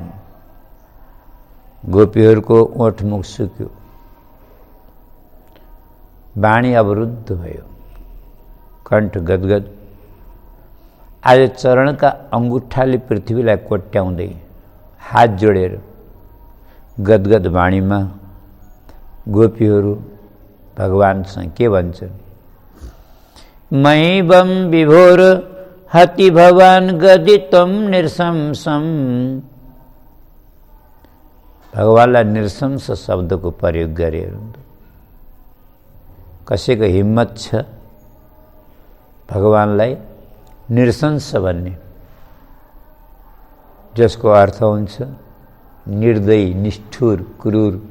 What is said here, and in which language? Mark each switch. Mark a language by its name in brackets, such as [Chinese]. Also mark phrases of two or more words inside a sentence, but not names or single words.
[Nepali] गोपीहरूको ओठमुख सुक्यो, वाणी अवरुद्ध भयो, कण्ठ गदगद। आज चरणका अङ्गुठाले पृथ्वीलाई कोट्याउँदै हात जोडेर गदगद वाणीमा गोपीहरू भगवानसँग के भन्छन्? [Sanskrit] मयिवं विभोर हति भवान गदितं निरशंसम। [Nepali] भगवानलाई निरशंस शब्दको प्रयोग गरे। कसैको हिम्मत छ भगवानलाई निरशंस भन्ने, जसको अर्थ हुन्छ निर्दयी, निष्ठुर, क्रूर।